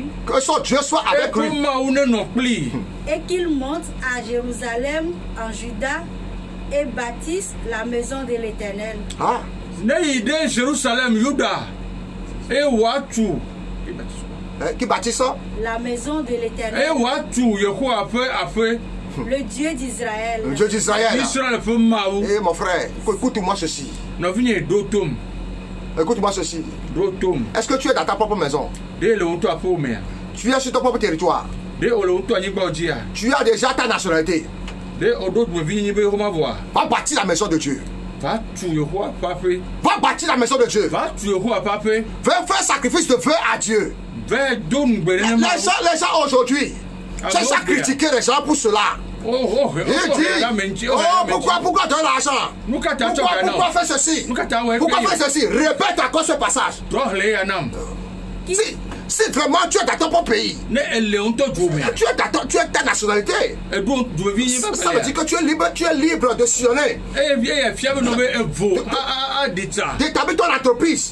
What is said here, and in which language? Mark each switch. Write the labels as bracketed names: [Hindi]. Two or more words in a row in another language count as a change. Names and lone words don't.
[French] Que son Dieu soit avec lui. [Ewe] Eko Mawu nenɔ kpli. [French] Et qu'il monte à Jérusalem, en Juda, et bâtisse la maison de l'Éternel. Ah. [Ewe] Ne yi ɖe Jérusalem Yuda eye wòatu. [French] Qui bâtit ça? La maison de l'Éternel. [Ewe] Eye wòatu Yehowa ƒe aƒe. [French] Le Dieu d'Israël. Le Dieu d'Israël. [Ewe] Israël ƒe Mawu. [French] Eh mon frère, écoute-moi ceci. [Ewe] Nɔvinye ɖo tom. [French] Écoute-moi ceci. [Ewe] Ɖo tom. [French] Est-ce que tu es dans ta propre maison? [Ewe] Ɖe le ŋutɔ aƒewo mea. [French] Tu es sur ton propre territoire? [Ewe] Ɖe wòle ŋutɔ anyigbawo dzia. [French] Tu as déjà ta nationalité? [Ewe] Ɖe wòɖo dumevi nyi be womavɔa. [French] Va bâtir la maison de Dieu. [Ewe] Va tu Yehowa ƒe aƒe. [French] Va bâtir la maison de Dieu. [Ewe] Va tu Yehowa ƒe aƒe. [French] Va faire sacrifice de feu à Dieu. [Ewe] Va do nugbe ɖe ne Mawu. [French] Les gens aujourd'hui, cherchent à critiquer les gens pour cela. Il dit, pourquoi donner l'argent? Pourquoi faire ceci? Pourquoi faire ceci? Répète encore ce passage. Si vraiment tu es dans ton propre pays, tu es ta nationalité, ça veut dire que tu es libre de sillonner, d'établir ton entreprise.